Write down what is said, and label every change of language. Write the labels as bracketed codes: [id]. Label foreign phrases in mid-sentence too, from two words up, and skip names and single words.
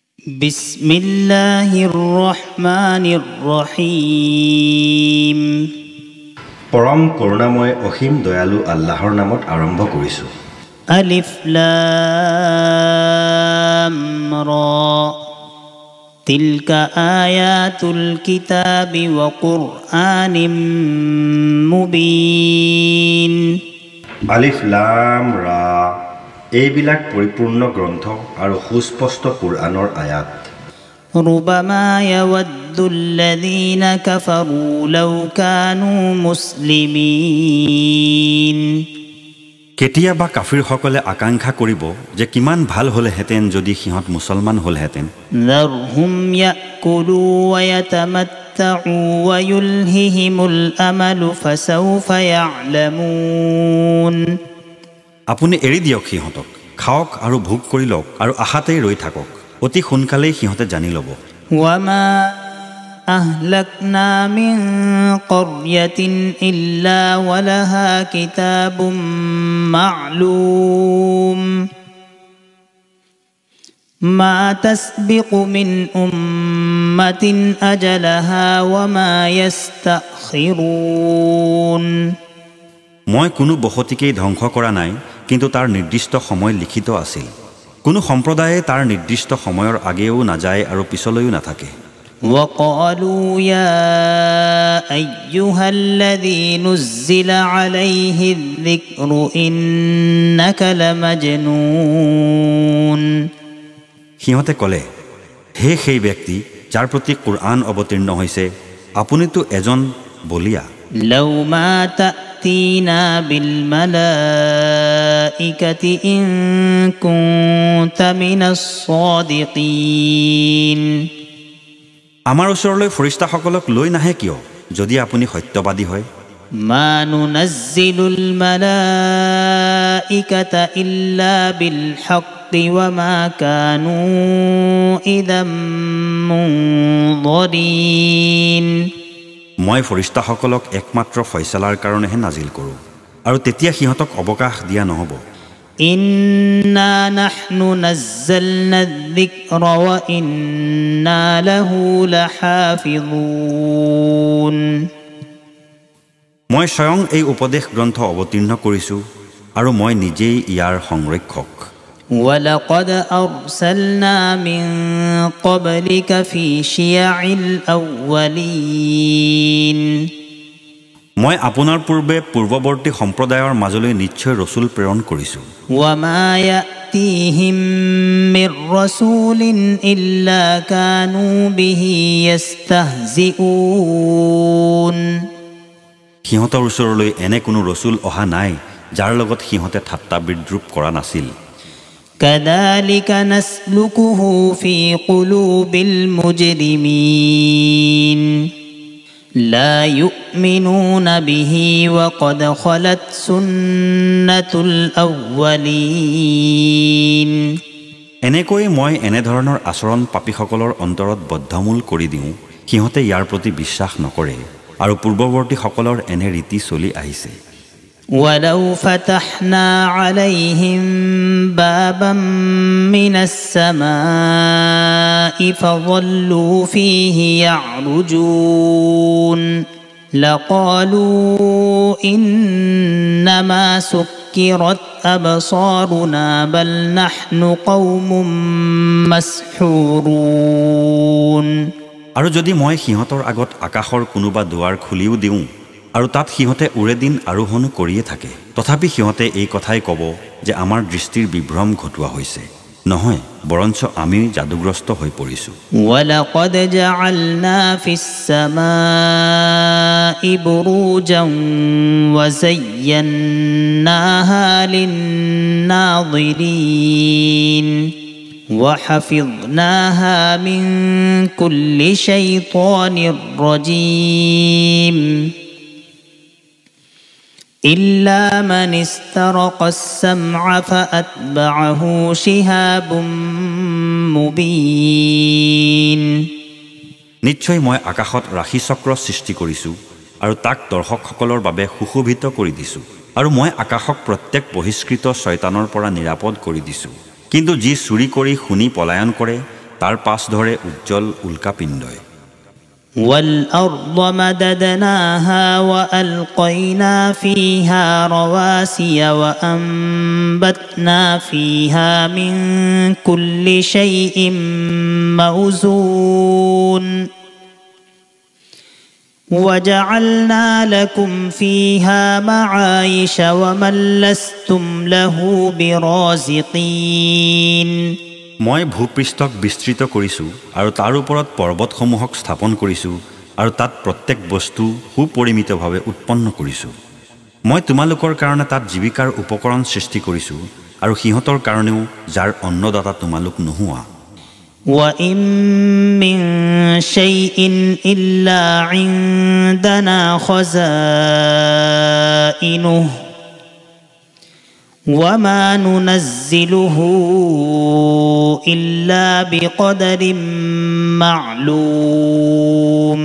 [ar] بسم الله الرحمن الرحيم. [as] পৰম করুণাময় অসীম দয়ালু আল্লাহৰ নামত আৰম্ভ কৰিছো। [ar] ألف لام را تلك آيات الكتاب وقرآن مبين. ألف لام را [as] এইবিলাক পৰিপূৰ্ণ গ্ৰন্থ আৰু সুস্পষ্ট কুৰআনৰ আয়াত। [ar] ربما يود الذين كفروا لو كانوا مسلمين। [as] কেতিয়াবা কাফিৰসকলে আকাংক্ষা কৰিব যে কিমান ভাল হ'লেহেঁতেন যদি সিহঁত মুছলমান হ'লহেঁতেন। [ar] ذرهم يأكلوا ويتمتعوا ويلههم الأمل فسوف يعلمون। [as] আপুনি এৰি দিয়ক সিহঁতক, খাওক আৰু ভোগ কৰি লওক আৰু আশাতেই ৰৈ থাকক, অতি সোনকালেই সিহঁতে জানি ল'ব। [ar] وما أهلكنا من قرية إلا ولها كتاب معلوم ما تسبق من أمة أجلها وما يستأخرون। [as] মই কোনো বসতিকেই ধ্বংস কৰা নাই, কিন্তু তাৰ নিৰ্দিষ্ট সময় লিখিত আছিল। কোনো সম্প্ৰদায়ে তাৰ নিৰ্দিষ্ট সময়ৰ আগেও নাযায় আৰু পিছলৈও নাথাকে। [ar] وقالوا يا أيها الذي نزل عليه الذكر إنك لمجنون। [as] সিহঁতে ক'লে, হে সেই ব্যক্তি যাৰ প্ৰতি কুৰআন অৱতীৰ্ণ হৈছে, আপুনিতো এজন বলিয়া। [ar] لو ما تأتينا بالملائكة إن كنت من الصادقين। [as] আমাৰ ওচৰলৈ ফৰিষ্টাসকলক লৈ নাহে কিয় যদি আপুনি সত্যবাদী হয়? [ar] ما ننزل الملائكة إلا بالحق وما كانوا إذا منظرين। [as] মই ফৰিষ্টাসকলক একমাত্ৰ ফয়সালাৰ কাৰণেহে নাজিল কৰোঁ, আৰু তেতিয়া সিহঁতক অৱকাশ দিয়া নহ'ব। [ar] إنا نحن نزلنا الذكر وإنا له لحافظون। [as] মই স্বয়ং এই উপদেশ গ্ৰন্থ অৱতীৰ্ণ কৰিছোঁ আৰু মই নিজেই ইয়াৰ সংৰক্ষক। [ar] ولقد أرسلنا من قبلك في شيع الأولين। [as] মই আপোনাৰ পূৰ্বৱৰ্তী সম্প্ৰদায়ৰ মাজলৈ নিশ্চয় ৰসুল প্ৰেৰণ কৰিছোঁ। [ar] وما يأتيهم من رسول إلا كانوا به يستهزئون। [as] সিহঁতৰ ওচৰলৈ এনে কোনো ৰসুল অহা নাই যাৰ লগত সিহঁতে ঠাট্টা বিদ্ৰূপ কৰা নাছিল। [ar] كذلك نسلكه في قلوب المجرمين لا يؤمنون به وقد خلت سنة الأولين। [as] এনেকৈ মই এনেধৰণৰ আচৰণ পাপীসকলৰ অন্তৰত বদ্ধমূল কৰি দিওঁ, সিহঁতে ইয়াৰ প্ৰতি বিশ্বাস নকৰে আৰু পূৰ্বৱৰ্তীসকলৰ এনে ৰীতি চলি আহিছে। [ar] ولو فتحنا عليهم بابا من السماء فظلوا فيه يعرجون لقالوا إنما سكرت أبصارنا بل نحن قوم مسحورون। [as] আৰু যদি মই সিহঁতৰ আগত আকাশৰ কোনোবা দুৱাৰ খুলিও দিওঁ আৰু তাত সিহঁতে উৰে দিন আৰোহণ কৰিয়ে থাকে, তথাপি সিহঁতে এই কথাই ক'ব যে আমাৰ দৃষ্টিৰ বিভ্ৰম ঘটোৱা হৈছে। নহয়, বৰঞ্চ আমি যাদুগ্ৰস্ত হৈ পৰিছোঁ। [ar] ولقد جعلنا في السماء بروجا وزيناها للناظرين وحفظناها من كل شيطان رجيم إلا من استرق السمع فأتبعه شهاب مبين। [as] নিশ্চয় মই আকাশত ৰাশি চক্ৰ সৃষ্টি কৰিছোঁ আৰু তাক দৰ্শকসকলৰ বাবে সুশোভিত কৰি দিছোঁ, আৰু মই আকাশক প্ৰত্যেক বহিষ্কৃত শয়তানৰ পৰা নিৰাপদ কৰি দিছোঁ। কিন্তু যি চুৰি কৰি শুনি পলায়ন কৰে তাৰ পাছ ধৰে উজ্জ্বল উল্কাপিণ্ডই [ar] والأرض مددناها وألقينا فيها رواسي وأنبتنا فيها من كل شيء موزون وجعلنا لكم فيها معايش ومن لستم له برازقين [as] মই ভূপৃষ্ঠক বিস্তৃত কৰিছোঁ আৰু তাৰ ওপৰত পৰ্বতসমূহক স্থাপন কৰিছোঁ আৰু তাত প্ৰত্যেক বস্তু সুপৰিমিতভাৱে উৎপন্ন কৰিছোঁ মই তোমালোকৰ কাৰণে তাত জীৱিকাৰ উপকৰণ সৃষ্টি কৰিছোঁ আৰু সিহঁতৰ কাৰণেও যাৰ অন্নদাতা তোমালোক নোহোৱা [ar] وَإِن مِّن شَيْءٍ إِلَّا عِندَنَا خَزَائِنُهُ وَمَا نُنَزِّلُهُ إِلَّا بِقَدَرٍ مَّعْلُومٍ